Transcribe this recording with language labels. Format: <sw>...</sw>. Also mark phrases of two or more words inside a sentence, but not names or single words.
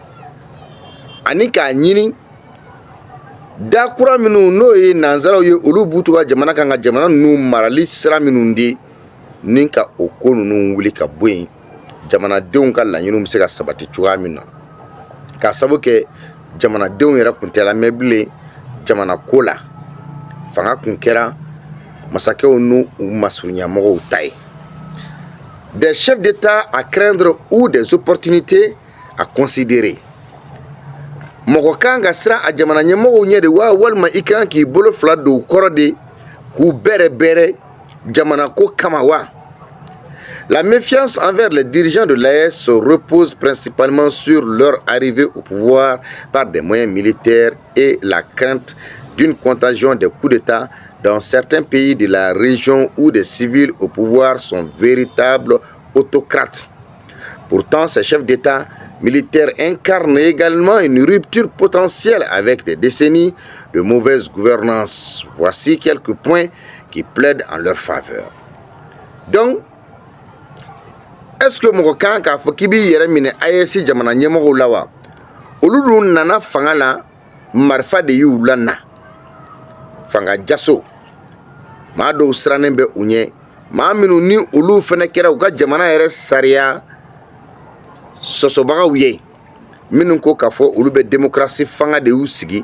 <bm>ani k'a ɲini da kura minnu n'o ye nanzaraw ye, olu b'u to ka jamana kan ka jamana ninnu marali sira minnu di ni ka o ko ninnu wuli ka bɔ yen, jamanadenw ka laɲiniw bɛ se ka sabati cogoya min na, k'a sababu kɛ jamanadenw yɛrɛ kun tɛ lamɛn bilen jamana ko la. Fanga kun kɛra masakɛw n'u masurunyamɔgɔw ta ye.</bm> <fr>Des chefs d'État à craindre ou des opportunités à considérer.</fr> <bm>Mɔgɔ kan ka siran a jamana ɲɛmɔgɔw ɲɛ de wa, walima i kan k'i bolo fila don u kɔrɔ de k'u bɛrɛ jamana ko kama wa?</bm> <fr>La méfiance envers les dirigeants de l'AES se repose principalement sur leur arrivée au pouvoir par des moyens militaires et la crainte d'une contagion des coups d'État dans certains pays de la région où des civils au pouvoir sont véritables autocrates. Pourtant, ces chefs d'État militaires incarnent également une rupture potentielle avec des décennies de mauvaise gouvernance. Voici quelques points qui plaident en leur faveur. Donc, est-ce que</fr> <bm>mɔgɔ kan k'a fɔ k'i b'i yɛrɛ minɛ AES jamana ɲɛmɔgɔw la wa? Olu dun nana fanga la, marifa de y'u lana. Fanga jaso maa dɔw sirannen bɛ u ɲɛ, maa minnu ni olu fɛnɛ kɛra u ka jamana yɛrɛ sariya sɔsɔbagaw ye, minnu ko k'a fɔ olu bɛ démocratie fanga de y'u sigi.</bm>